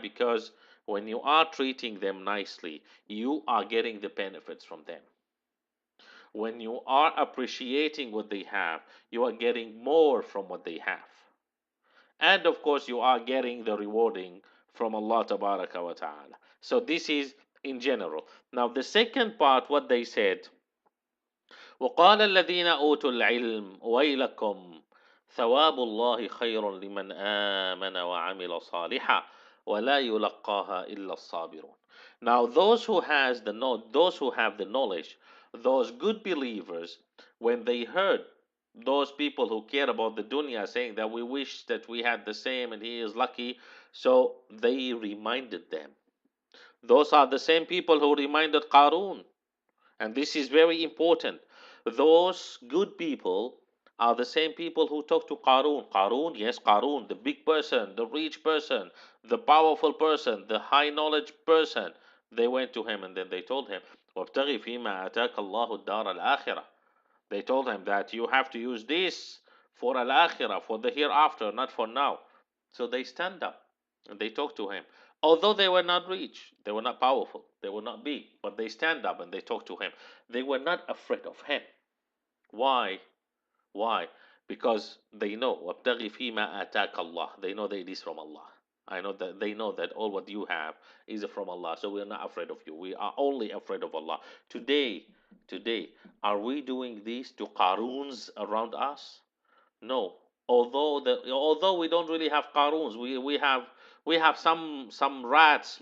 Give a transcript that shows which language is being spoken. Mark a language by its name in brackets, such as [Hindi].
[English] Because when you are treating them nicely, you are getting the benefits from them. When you are appreciating what they have, you are getting more from what they have. And of course, you are getting the rewarding from Allah Tabaraka wa Ta'ala. So this is in general. Now, the second part, what they said, [Arabic] وقال الذين أوتوا العلم ويلكم ثواب الله خير لمن آمن وعمل صالحا ولا يلقاها إلا الصابرون. [English] Now those who have the knowledge, those good believers, when they heard those people who care about the dunya saying that we wish that we had the same and he is lucky, so they reminded them. Those are the same people who reminded Qarun, and this is very important. Those good people are the same people who talk to Qarun. Qarun, yes, Qarun, the big person, the rich person, the powerful person, the high knowledge person. They went to him and then they told him, [Arabic] وَابْتَغِ فِيمَا أَتَاكَ اللَّهُ الدَّارَ الْآخِرَةِ. [English] They told him that you have to use this for al-akhirah, for the hereafter, not for now. So they stand up and they talk to him. Although they were not rich, they were not powerful, they were not big, but they stand up and they talk to him. They were not afraid of him. Why? Why? Because they know [Arabic] وَابْتَغِ فِي مَا آتَاكَ اللَّهُ. [English] They know that it is from Allah. I know that they know that all what you have is from Allah. So we're not afraid of you. We are only afraid of Allah. Today, today, are we doing this to Qaroons around us? No. Although we don't really have Qaroons, we have some rats.